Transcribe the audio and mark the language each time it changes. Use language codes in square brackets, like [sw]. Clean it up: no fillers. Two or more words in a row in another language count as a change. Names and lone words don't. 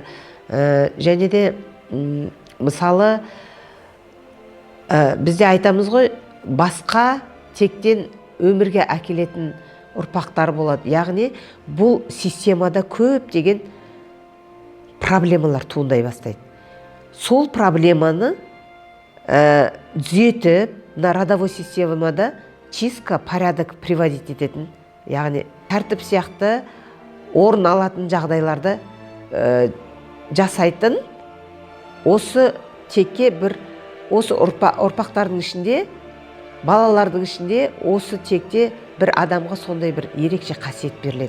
[kk] Және де мысалы бізде айтамыз ғой, басқа тектен өмірге әкелетін ұрпақтар болады. Яғни бұл системада көптеген проблемалар туындай бастайды. Сол проблеманы түзетіп, [ru] на родовой [kk] системада [ru] чистка, порядок приводить [kk] ететін, яғни тәртіп сияқты орын алатын жағдайларды жасайтын, осы текке осы ұрпақтардың ішінде, балалардың ішінде осы текте бір адамға сондай бір ерекше қасиет беріледі.